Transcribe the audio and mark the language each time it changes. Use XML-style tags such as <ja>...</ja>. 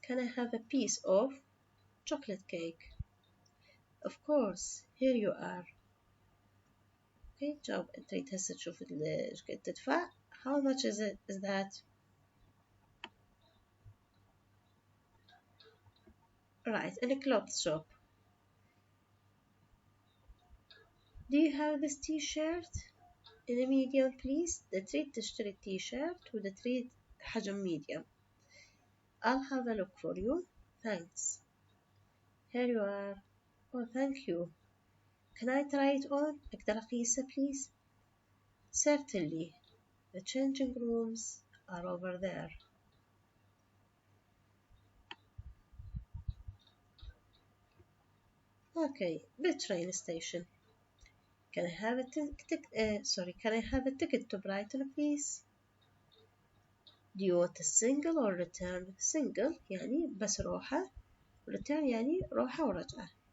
<en>Can I have a piece of chocolate cake? Of course. Here you are.</en> <ar>اوكي جاوب تريد هسه تشوف ايش قد تدفع.</ar> <en>How much is that? Right, in a clothes shop. Do you have this t-shirt in a medium please?</en> <ar>ده تريد تشتري t-shirt وده تريد حجم medium.</ar> <en>I'll have a look for you. Thanks. Here you are. Oh, thank you. Can I try it on?</en> <ar>أقدر أقيسه please?</ar> <en>Certainly. The changing rooms are over there. Okay, the train station. Can I have a can I have a ticket to Brighton please? Do you want a single or return?</en> <ar>Single يعني بس روحة. Return يعني روحة ورجعة.</ar>